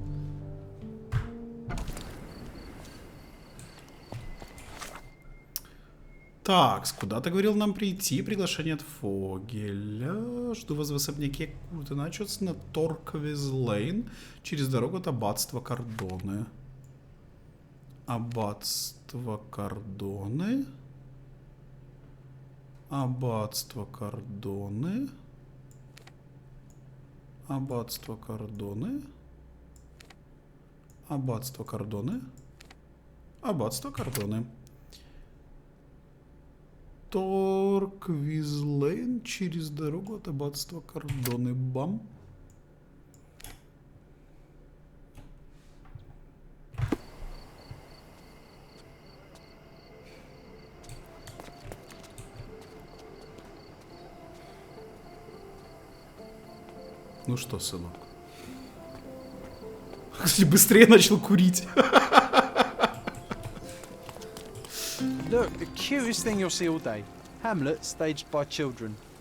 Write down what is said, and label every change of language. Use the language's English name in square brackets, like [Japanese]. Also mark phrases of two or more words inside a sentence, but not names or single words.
[Russian] Так, куда ты говорил нам прийти? Приглашение от Фогеля. Жду вас в особняке Курта Начос на Торквиз-Лейн через дорогу от аббатства Кордоны. Аббатство Кордоны. Аббатство Кордоны. Аббатство Кордоны. Аббатство Кордоны. Аббатство Кордоны. Торквиз-Лейн через дорогу от аббатства Кордоны. Бам. Ну что, сынок? Кстати, быстрее начал курить. [English] Look, the cutest thing you'll see all day. Hamlet staged by children.